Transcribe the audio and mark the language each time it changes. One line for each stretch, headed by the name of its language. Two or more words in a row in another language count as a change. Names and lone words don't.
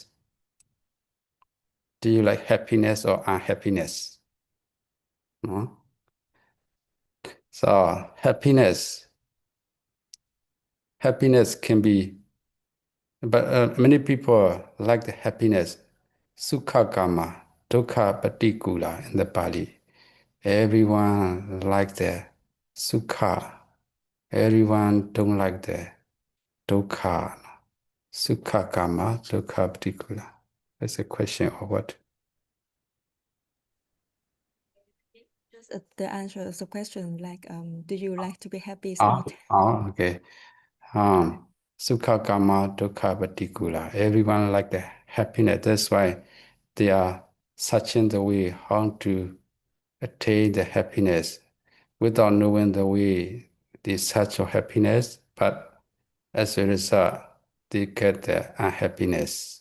English: Do you like happiness or unhappiness? No? So happiness can be, but many people like the happiness,
Pali: sukha kama, dukkha patikula
English: in the Pali. Everyone like the sukha. Everyone don't like the dukkha.
Pali: Sukha kama, dukkha patikula.
English: That's a question of what? Just the answer of the question, like, do you like to be happy or not? Okay.
Pali: Sukha kama, dukkha patikula.
English: Everyone like the happiness. That's why they are searching the way how to attain the happiness without knowing the way they search for happiness, but as a result, they get the unhappiness.